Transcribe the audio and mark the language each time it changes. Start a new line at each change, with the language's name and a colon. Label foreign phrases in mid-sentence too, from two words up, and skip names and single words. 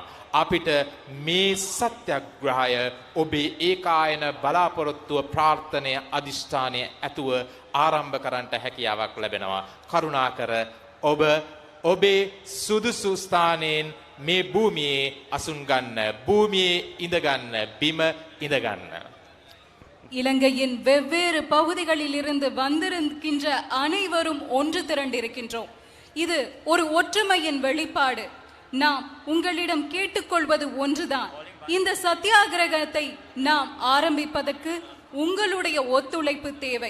Sinhala: අපිට මේ සත්‍යග්‍රහය ඔබේ ඒකායන බලාපොරොත්තුව, ප්‍රාර්ථනය, අදිෂ්ඨානය ඇතුව ආරම්භ කරන්නට හැකියාවක් ලැබෙනවා. කරුණාකර ඔබ ඔබේ සුදුසු ස්ථානයෙන් මේ භූමියේ අසුන් ගන්න, භූමියේ ඉඳ ගන්න, බිම ඉඳ ගන්න.
Tamil: இலங்கையின் வெவ்வேறு பகுதிகளில் இருந்து வந்திருக்கின்ற அனைவரும் ஒன்று திரண்டிருக்கின்றோம். இது ஒரு ஒற்றுமையின் வெளிப்பாடு. நாம் உங்களிடம் கேட்டுக்கொள்வது ஒன்றுதான். இந்த சத்தியாகிரகத்தை நாம் ஆரம்பிப்பதற்கு உங்களுடைய ஒத்துழைப்பு தேவை.